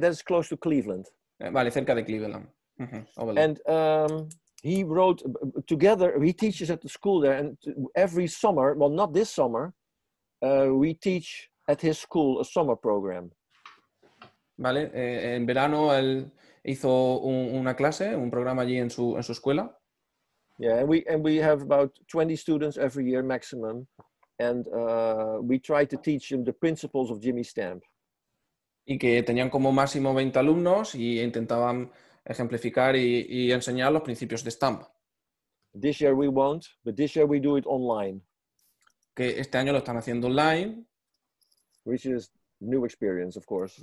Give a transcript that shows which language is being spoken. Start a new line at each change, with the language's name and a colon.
English: That's close to Cleveland.
Spanish: Vale, cerca de Cleveland. Oberlin.
English: And he wrote together. He teaches at the school there, and every summer, well, not this summer, we teach at his school a summer program.
Spanish: Vale, en verano él hizo una clase, un programa allí en su escuela.
English: Yeah, and we have about 20 students every year maximum, and we try to teach them the principles of Jimmy Stamp.
Spanish: Y que tenían como máximo 20 alumnos y intentaban ejemplificar y enseñar los principios de Stamp.
English: This year we won't, but this year we do it online.
Spanish: Que este año lo están haciendo online.
English: Which is new experience, of course.